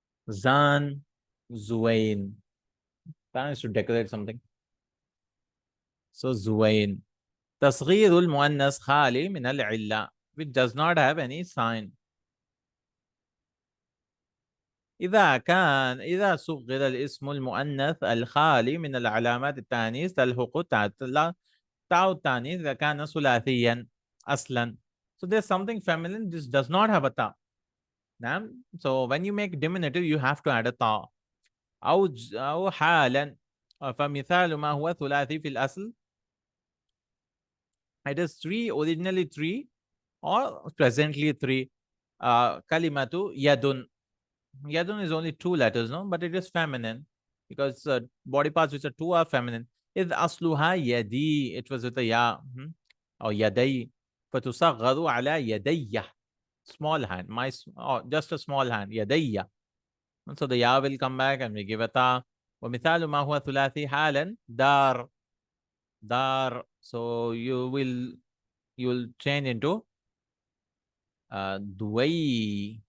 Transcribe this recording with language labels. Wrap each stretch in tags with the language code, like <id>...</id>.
<en>Zan, Zuwain. That is to decorate something. So Zuwain. تصغير المؤنث خالي من العلة, which does not have any sign.</en> <ar>إذا صغر الاسم المؤنث الخالي من العلامات التانيث تلحق تاء التانيث إذا كان ثلاثيا أصلا.</ar> <en>So there's something feminine, this does not have a ta. So when you make diminutive, you have to add a ta. أو حالا, فمثال ما هو ثلاثي في الأصل, it is three, originally three, or presently three. Kalimatu yadun. Yadun is only two letters, no? But it is feminine because body parts which are two are feminine. إذ أصلها يدي, it was with a ya, or يدي, فتصغر على يدي, small hand, just a small hand, يدي. And so the ya will come back and we give a ta.</en> <ar>ومثال ما هو ثلاثي حالا دار, dar.</ar> <en>So you'll change into duwayrah.</en>